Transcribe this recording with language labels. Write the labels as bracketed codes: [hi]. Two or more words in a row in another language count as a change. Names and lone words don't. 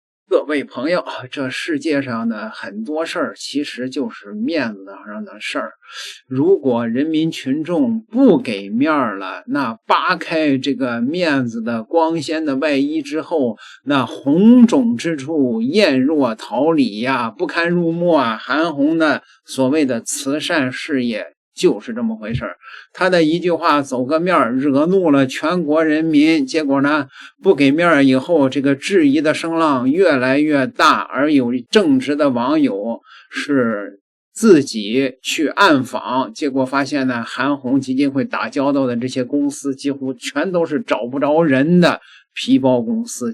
[zh] 各位朋友，這世界上的很多事兒其實就是面子上的事兒。如果人民群众不給面兒了，那扒開這個面子的光鮮的外衣之後，那紅腫之處豔若桃李呀，不堪入目啊！韓紅的所謂的慈善事業就是這麼回事兒。他的一句話走個面兒，惹怒了全國人民，結果呢，不給面兒以後，這個質疑的聲浪越來越大，而有正直的網友是自己去暗访，結果發現呢，韓紅基金會打交道的這些公司幾乎全都是找不着人的皮包公司。